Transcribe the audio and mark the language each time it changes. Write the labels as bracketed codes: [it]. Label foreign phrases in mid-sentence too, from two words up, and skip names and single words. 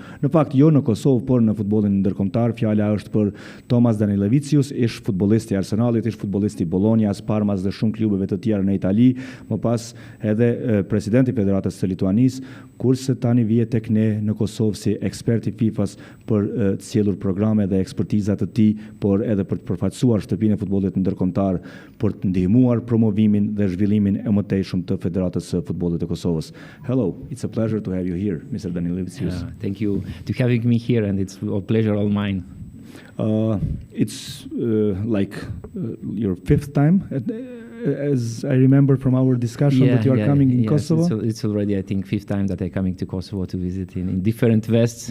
[sq] Në fakt jo në Kosovë, por në futbollin ndërkombëtar. Fjala është për Tomas Danilevicius, ish futbollisti i Arsenalit, ish futbollisti i Bolonias, Parmas dhe shumë klubeve të tjera në Itali, më pas edhe presidenti i Federatës së Lituanis, kurse tani vije tek ne në Kosovë si ekspert i FIFA-s për të sjellur programe dhe ekspertiza të tij, por edhe për të përfaqësuar shtëpinë e futbollit ndërkombëtar, për të ndihmuar promovimin dhe zhvillimin e mëtejshëm të Federatës së Futbollit të Kosovës. [en] Hello, it's a pleasure to have you here, Mr. Danilevicius. Thank you to having me here, and it's a pleasure all mine. It's like your fifth time, as I remember from our discussion, that you are coming in Kosovo. It's already, I think, fifth time that I'm coming to Kosovo to visit in different vests.